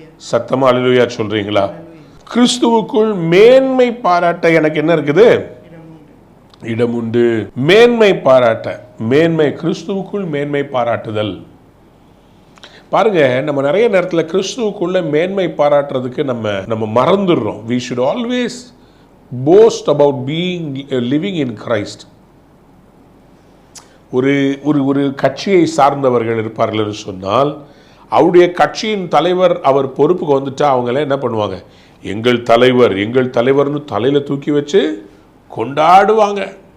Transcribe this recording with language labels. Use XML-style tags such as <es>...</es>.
<ta>சத்தமா ஹல்லேலூயா சொல்றீங்களா? கிறிஸ்துவுக்குள் மேன்மை பாராட்ட எனக்கு என்ன இருக்குது? இடம் உண்டு. மேன்மை பாராட்ட, மேன்மை கிறிஸ்துவுக்குள் மேன்மை பாராட்டுதல். பாருங்க, நம்ம நிறைய நேரத்தில் கிறிஸ்துவுக்குள்ள மேன்மை பாராட்டுறதுக்கு நம்ம மறந்துடுறோம்.</ta> <en>we should always boast about being living in Christ.</en> <ta>ஒரு ஒரு கட்சியை சார்ந்தவர்கள் இருப்பார்கள் என்று சொன்னால், அவருடைய கட்சியின் தலைவர் அவர் பொறுப்புக்கு வந்துட்டா அவங்கள என்ன பண்ணுவாங்க, எங்கள் தலைவர்னு தலையில தூக்கி வச்சு கொண்டாடுவாங்க.</ta>